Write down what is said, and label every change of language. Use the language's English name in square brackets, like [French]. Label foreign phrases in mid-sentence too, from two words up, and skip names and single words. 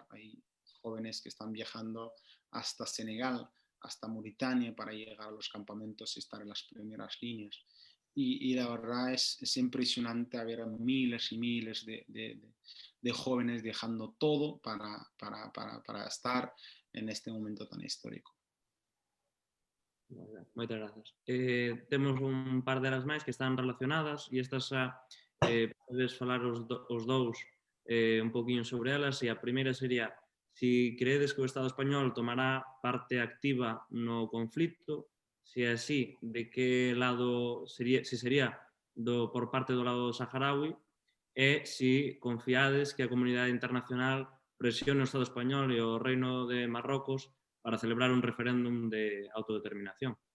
[Spanish] Hay jóvenes que están viajando hasta Senegal, hasta Mauritania, para llegar a los campamentos y estar en las primeras líneas. Y la verdad es impresionante ver a miles y miles de jóvenes dejando todo para estar en este momento tan histórico. [Galician] Moitas grazas. Temos un par delas máis que están relacionadas, e estas podes falar os dous un poquinho sobre elas, e a primeira sería: si credes que o Estado español tomará parte activa no conflito, se é así, de que lado sería, se sería por parte do lado saharaui, e si confiades que a comunidade internacional presione o Estado español e o Reino de Marrocos para celebrar un referéndum de autodeterminación.